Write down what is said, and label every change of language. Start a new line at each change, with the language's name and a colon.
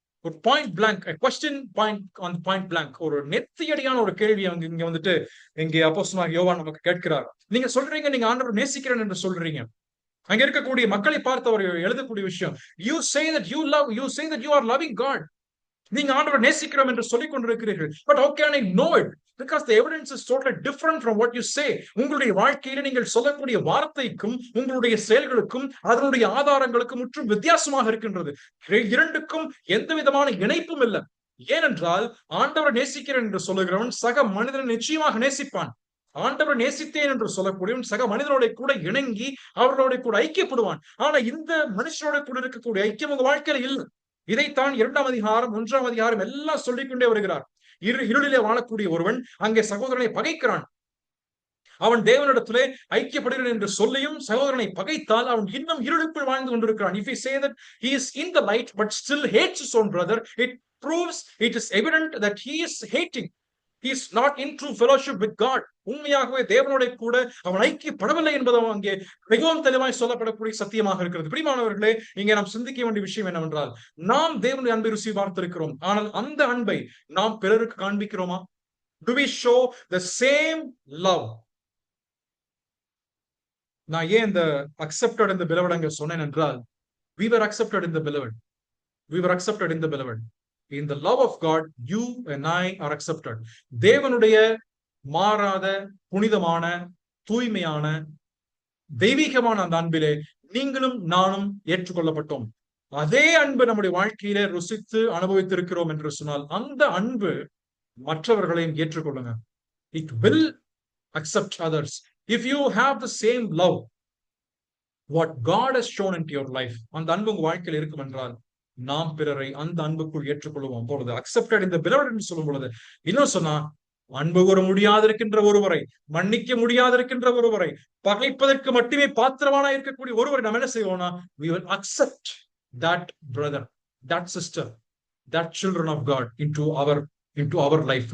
Tamil: ஒரு point blank question, point blank, ஒரு நெத்தியடியான ஒரு கேள்வி அங்க இங்க வந்துட்டு இங்கே அப்போஸ்தலனாகிய யோவான் நமக்கு கேட்கிறார். நீங்க சொல்றீங்க நீங்க ஆண்டவர் நேசிக்கிறேன் என்று சொல்றீங்க. அங்க இருக்கக்கூடிய மக்களை பார்த்து அவர் எழுதக்கூடிய விஷயம், you say that you love, you say that you are loving God. நீங்க ஆண்டவரை நேசிக்கிறோம் என்று சொல்லிக் கொண்டிருக்கிறீர்கள். But
English: how can I know it? Because the evidence is totally different from what you say.
Tamil: உங்களுடைய வாழ்க்கையில நீங்கள் சொல்லக்கூடிய வார்த்தைக்கும் உங்களுடைய செயல்களுக்கும் அதனுடைய ஆதாரங்களுக்கும் முற்றும் வித்தியாசமாக இருக்கின்றது. இரண்டுக்கும் எந்த விதமான இணைப்பும் இல்லை. ஏனென்றால் ஆண்டவரை நேசிக்கிறேன் என்று சொல்லுகிறவன் சக மனிதனை நிச்சயமாக நேசிப்பான். ஆண்டவரை நேசித்தேன் என்று சொல்லக்கூடியவன் சக மனிதனோட கூட இணங்கி அவர்களோட கூட ஐக்கியப்படுவான். ஆனா இந்த மனுஷனோட கூட இருக்கக்கூடிய ஐக்கியம் உங்க வாழ்க்கையில இல்லை. இதைத்தான் 2ஆம் அதிகாரம் 1ஆம் அதிகாரம் எல்லாம் சொல்லிக்கொண்டே வருகிறார். இருளிலே வாழக்கூடிய ஒருவன் அங்கே சகோதரனை பகைக்கிறான். அவன் தேவனிடத்திலே ஐக்கியப்படுகிறேன் என்று சொல்லியும் சகோதரனை பகைத்தால் அவன் இன்னும் இருளுக்குள் வாழ்ந்து கொண்டிருக்கிறான்.
English: If he say that he is in the light but still hates his own brother, it proves, it is evident that he is hating. He is not in true fellowship with God.
Tamil: உண்மையாகவே தேவனோட கூட அவன் ஐக்கியப்படவில்லை என்பது அங்கே மிகவும் தெளிவாய் சொல்லப்படக்கூடிய சத்தியமாக இருக்கிறது. பிரியமானவர்களே, இங்கே நாம் சிந்திக்க வேண்டிய விஷயம் என்னவென்றால், நாம் தேவனுடைய அன்பை ருசி பார்த்திருக்கிறோம். ஆனால் அந்த அன்பை நாம் பிறருக்கு காண்பிக்கிறோமா?
English: Do we show the same love?
Tamil: நான் ஏன் இந்த
English: accepted in the beloved
Tamil: அங்க சொன்னேன் என்றால்,
English: we were accepted in the beloved. We were accepted in the beloved. In the love of God, you and I are accepted.
Tamil: தேவனுடைய மாறாத, புனிதமான, தூய்மையான, தெய்வீகமான அந்த அன்பிலே நீங்களும் நானும் ஏற்றுக்கொள்ளப்பட்டோம். அதே அன்பு நம்முடைய வாழ்க்கையிலே ருசித்து அனுபவித்திருக்கிறோம் என்று சொன்னால் அந்த அன்பு மற்றவர்களையும் ஏற்றுக்கொள்ளுங்க.
English: It will accept others. If you have the same love what God has shown into your life,
Tamil: அந்த அன்பு உங்க வாழ்க்கையில் இருக்கும் என்றால் நாம் பிறரை அந்த அன்புக்குள் ஏற்றுக்கொள்வோம். பொழுது
English: accepted in the beloved
Tamil: என்று சொல்லும் பொழுது இன்னும் சொன்னா, அன்பு கூற முடியாதிருக்கின்ற ஒருவரை, மன்னிக்க முடியாதிருக்கின்ற ஒருவரை, பகைப்பதற்கு மட்டுமே பாத்திரமான இருக்கக்கூடிய ஒருவரை நாம் என்ன செய்வோம்னா,
English: we will accept that brother, that sister, that children of God into our life.